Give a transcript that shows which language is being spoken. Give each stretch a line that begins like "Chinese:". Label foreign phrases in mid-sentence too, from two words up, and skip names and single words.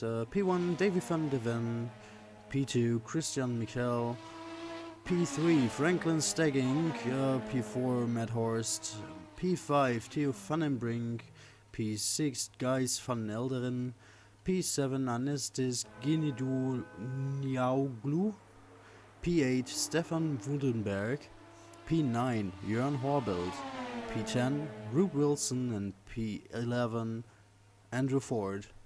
English: P1 Davy van de Ven, P2 Christian Michel, P3 Franklin Stagging, P4 Matt Horst, P5 Theo van den Brink, P6 Gijs van Elderen, P7 Anestis Ginidou Niauglu, P8 Stefan Wudenberg, P9 Jörn Horbold, P10 Rube Wilson, and P11 Andrew Ford.